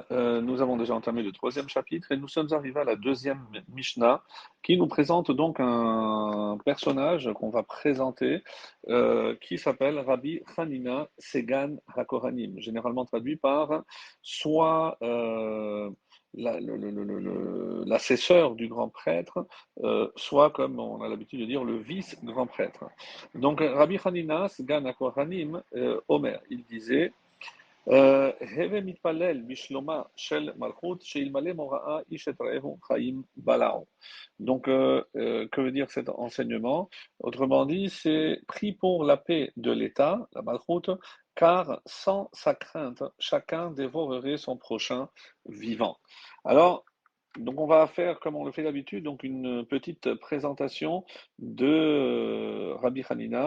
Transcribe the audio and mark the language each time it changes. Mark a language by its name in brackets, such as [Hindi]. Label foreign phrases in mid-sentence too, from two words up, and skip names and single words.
[French] Nous avons déjà entamé le troisième chapitre et nous sommes arrivés à la deuxième Mishnah qui nous présente donc un personnage qu'on va présenter qui s'appelle Rabbi Hanina Segan HaKohanim, généralement traduit par soit l'assesseur du grand prêtre, soit comme on a l'habitude de dire le vice-grand prêtre. Donc, [Hebrew] רבי חנינא סגן הכהנים אומר, [French] il disait [Hebrew] הוי מתפלל בשלומה של מלכות שאלמלא מוראה איש את רעהו חיים בלעו. [French] Donc, que veut dire cet enseignement? Autrement dit, c'est pris pour la paix de l'État, la malchut, car sans sa crainte, chacun dévorerait son prochain vivant. Alors, donc on va faire, comme on le fait d'habitude, donc une petite présentation de Rabbi Hanina.